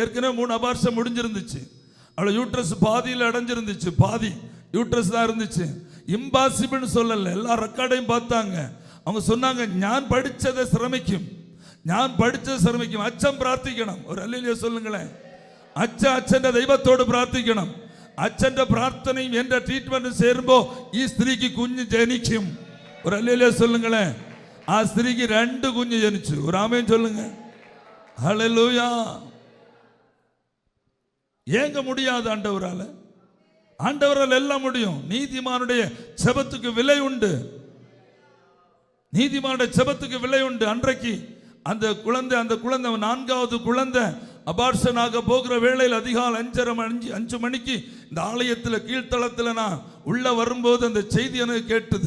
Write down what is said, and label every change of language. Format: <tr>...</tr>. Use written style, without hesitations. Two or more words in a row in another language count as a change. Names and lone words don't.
<ta>ஏற்கனவே 3 அபார்ஷன் முடிஞ்சிருந்துச்சு. அவளை யூட்ரஸ் பாதியில் அடைஞ்சிருந்துச்சு, பாதி யூட்ரஸ் தான் இருந்துச்சு. இம்பாசிபிள்னு சொல்லலை. எல்லா ரெக்கார்டையும் பார்த்தாங்க. அவங்க சொன்னாங்க,</ta> <ml>ഞാൻ പഠിച്ചതിനെ ശ്രമിക്കും, അച്ചൻ പ്രാർത്ഥിക്കണം.</ml> <ta>ஒரு அல்லேலூயா சொல்லுங்களேன்.</ta> <ml>അച്ഛൻ്റെ ദൈവത്തോട് പ്രാർത്ഥിക്കണം. അച്ഛൻ്റെ പ്രാർത്ഥനയും എൻ്റെ ട്രീറ്റ്മെന്റും ചേരുമ്പോൾ ഈ സ്ത്രീക്ക് കുഞ്ഞ് ജനിക്കും.</ml> <ta>ஒரு ஹல்லேலூயா சொல்லுங்களேன்.</ta> <ml>ആ സ്ത്രീക്ക് 2 കുഞ്ഞ് ജനിച്ചു.</ml> <ta>ஒரு ஆமேன் சொல்லுங்க. ஹல்லேலூயா. ஏங்க முடியாது ஆண்டவரால? ஆண்டவரால் எல்லாம் முடியும். நீதிமானுடைய ஜெபத்துக்கு விலை உண்டு. நீதிமானுடைய ஜெபத்துக்கு விலை உண்டு. அன்றைக்கு அந்த குழந்தை 4வது குழந்தை அபார்ஷனாக போகிற வேளையில் அதிகாலை 5 மணிக்கு இந்த ஆலயத்தில் கீழ்த்தளத்தில் நான் உள்ள வரும்போது அந்த செய்தி எனக்கு கேட்டது.</ta>